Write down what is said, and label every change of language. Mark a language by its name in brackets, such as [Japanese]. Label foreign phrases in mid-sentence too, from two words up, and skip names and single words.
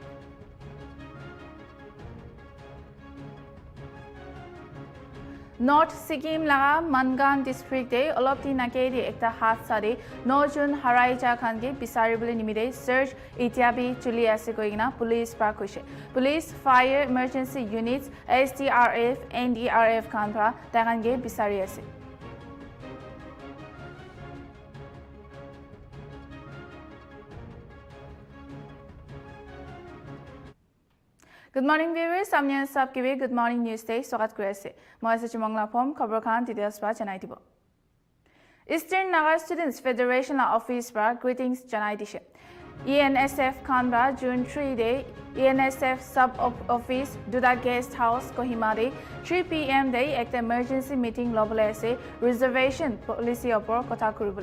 [Naga Pidgin] North Sikkim laga Mangan district de olopti nakedi ekta hadsa de 9 June haraija khan ke bisari bole nimide search itiabi chuli ase koina police pa koise. Police, [English] fire, emergency units, [Naga Pidgin] SDRF, NDRF khan pra takan ke bisari ase. [English] Good morning viewers, [Naga Pidgin] samne sab ke [English] good morning [Naga Pidgin] news day swagat kori ase. Moi ase Chimangla Phom khabor khan details pa janai dibo. Eastern Naga Students Federation office pra greetings janai dise. ENSF khan ba June 3 day ENSF sub office Duda [English] guest house [Naga Pidgin] Kohima de 3 PM day ekta [English] emergency meeting [Naga Pidgin] lobole ase [English] reservation policy [Naga Pidgin] opor kotha koribole.